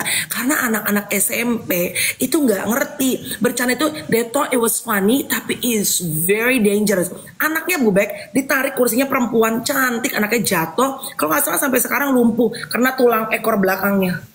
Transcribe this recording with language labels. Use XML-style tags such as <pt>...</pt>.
<id>Karena anak-anak SMP itu nggak ngerti. Bercanda itu,</id> <en>they thought it was funny, tapi it's very dangerous.</en> <id>Anaknya Bubek ditarik kursinya, perempuan cantik, anaknya jatuh. Kalau nggak salah sampai sekarang lumpuh karena tulang ekor belakangnya.</id>